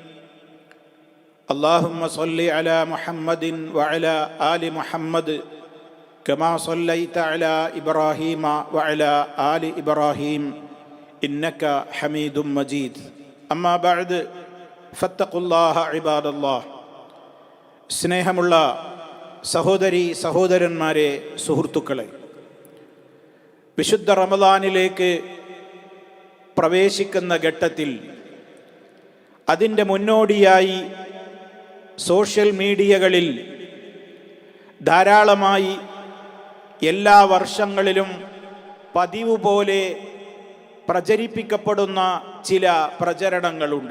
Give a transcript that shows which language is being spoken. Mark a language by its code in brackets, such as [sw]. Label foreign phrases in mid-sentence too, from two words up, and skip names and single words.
[ar] اللهم صل على محمد وعلى آل محمد كما صليت على إبراهيم وعلى آل إبراهيم إنك حميد مجيد. أما بعد فاتقوا الله عباد الله. [ml] സ്നേഹമുള്ള സഹോദരി സഹോദരന്മാരെ, സുഹൃത്തുക്കളെ, വിശുദ്ധ റമദാനിലേക്ക് പ്രവേശിക്കുന്ന ഘട്ടത്തിൽ അതിൻ്റെ മുന്നോടിയായി സോഷ്യൽ മീഡിയകളിൽ ധാരാളമായി എല്ലാ വർഷങ്ങളിലും പതിവ് പോലെ പ്രചരിപ്പിക്കപ്പെടുന്ന ചില പ്രചരണങ്ങളുണ്ട്.